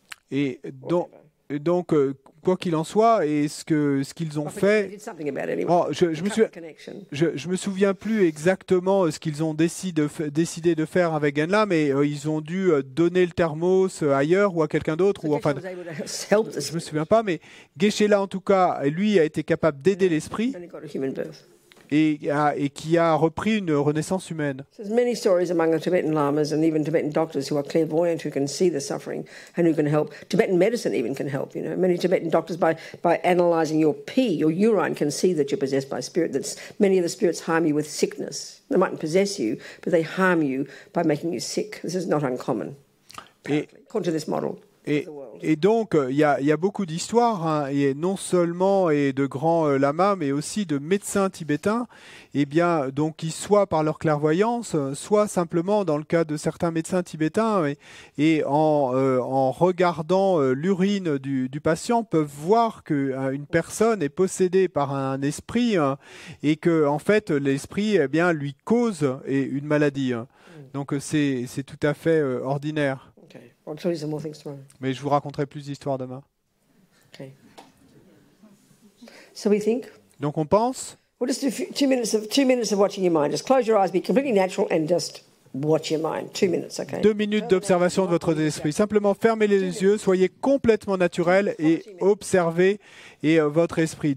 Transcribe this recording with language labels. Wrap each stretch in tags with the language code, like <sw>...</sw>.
<fr>Et donc, quoi qu'il en soit, et ce qu'ils ont</fr> <en>They</en> <fr>fait,</fr> <en>did something about it anyway.</en> <fr>oh, je me souviens plus exactement ce qu'ils ont décidé de faire avec Genla, mais ils ont dû donner le thermos ailleurs ou à quelqu'un d'autre, ou enfin, je me souviens pas, mais Geshe-la en tout cas, lui a été capable d'aider l'esprit</fr> <en>And he got a human birth.</en> <fr>et qui a repris une renaissance humaine.</fr> <en>So there's many stories among the Tibetan lamas and even Tibetan doctors who are clairvoyant, who can see the suffering and who can help. Tibetan medicine even can help. You know, many Tibetan doctors by analysing your pee, your urine, can see that you're possessed by spirit. That many of the spirits harm you with sickness. They mightn't possess you, but they harm you by making you sick. This is not uncommon, apparently, according to this model.</en> <fr>Et donc, il y a beaucoup d'histoires, hein, et non seulement de grands lamas, mais aussi de médecins tibétains, et bien, donc, qui soit par leur clairvoyance, soit simplement, dans le cas de certains médecins tibétains, et en regardant l'urine du patient, peuvent voir qu'une personne est possédée par un esprit, hein, et que, en fait, l'esprit, eh bien, lui cause une maladie. Hein. Donc, c'est tout à fait ordinaire.</fr> <en>Okay, I'll tell you some more things tomorrow.</en> <fr>Mais je vous raconterai plus d'histoires demain.</fr> <en>Okay. So we think.</en> <fr>Donc on pense,</fr> <en>We'll just do 2 minutes of watching your mind. Just close your eyes, be completely natural, and just watch your mind. 2 minutes, okay?</en> <fr>2 minutes d'observation de votre esprit. Simplement fermez les yeux, soyez complètement naturel et observez votre esprit.</fr>